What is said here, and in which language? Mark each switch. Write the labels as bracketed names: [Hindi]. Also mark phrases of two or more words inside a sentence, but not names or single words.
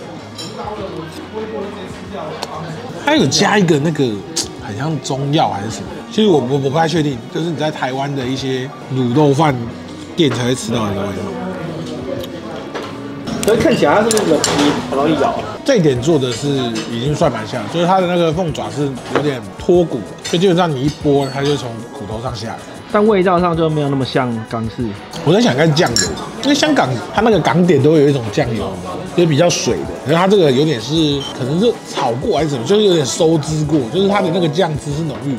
[Chinese] 它有加一個那個很像中藥還是什麼，其實我不太確定，就是你在台灣的一些滷肉飯店才會吃到的味道。可是看起來它是那個皮很容易咬，這一點做的是已經算蠻像，就是它的那個鳳爪是有點脫骨，所以基本上你一剝它就從骨頭上下來。但味道上就沒有那麼像港式。我在想應該是醬油，因為香港它那個港點都會有一種醬油，就是比較水的，可是它這個有點是可能是炒過還是什麼，就是有點收汁過，就是它的那個醬汁是濃郁。